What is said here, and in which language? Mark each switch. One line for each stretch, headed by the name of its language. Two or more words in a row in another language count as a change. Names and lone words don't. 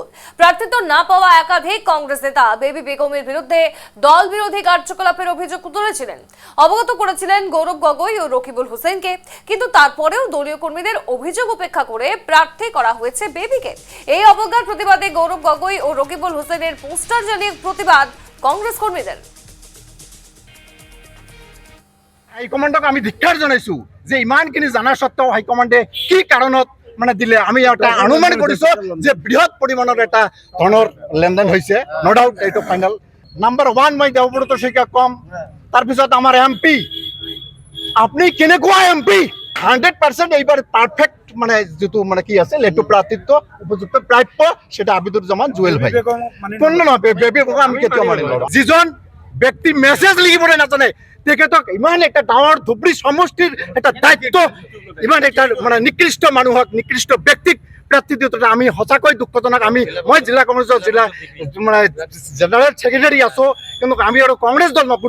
Bangla: প্রার্থিত্ব না পাওয়া একাধিক কংগ্রেস নেতা বেবি বেগমের বিরুদ্ধে দল বিরোধী কার্যকলাপের অভিযোগ তুলেছিলেন, অবগত করেছিলেন গৌরব গগৈ ও রকিবুল হোসেনকে। কিন্তু তারপরেও দলীয় কর্মীদের অভিযোগ উপেক্ষা করে প্রার্থী করা হয়েছে বেবিকে। এই অবজ্ঞার প্রতিবাদে গৌরব গগৈ ও রকিবুল হোসেনের পোস্টার জানিয়ে প্রতিবাদ কংগ্রেস কর্মীদের।
Assamese: হাইকমান্ডক আমি ধিক্কাৰ জনাইছো যে ইমানখিনি জানাৰ সত্ত্বেও হাইকমান্ডে কি কাৰণত মানে দিলে। আমি এটা অনুমান কৰিছো যে বৃহৎ পৰিমাণৰ এটা ধনৰ লেনদেন হৈছে,
English: no doubt
Assamese: এইটো ফাইনেল। নাম্বাৰ 1 মই দেৱব্ৰত শইকীয়া কম, তাৰপিছত আমাৰ এমপি, আপুনি কেনেকুৱা এমপি 100% এইবাৰ পারফেক্ট মানে যেটো মানে কি আছে লেটু প্রার্থিত্ব উপযুক্ত প্রাপ্য সেটা আবিদুজ্জামান জুয়েল ভাই। কোন না বেবি বেগম আমি কেতিয়াও মানি লওঁ। যিজন ব্যক্তি মেসেজ লিখিবলৈ নাজানে তেখেতক ইমান একটা ডাঙৰ ধুবড়ী সমষ্টিৰ এটা দায়িত্ব ইমান একটা মানে নিকৃষ্ট মানুহক নিকৃষ্ট ব্যক্তিক প্ৰাৰ্থী দিওঁতে আমি সঁচাকৈ দুঃখজনক। মই জিলা কংগ্ৰেছৰ জিলা মানে
English: general secretary
Assamese: আছো, কিন্তু আমি আৰু কংগ্ৰেছ দল নকৰো।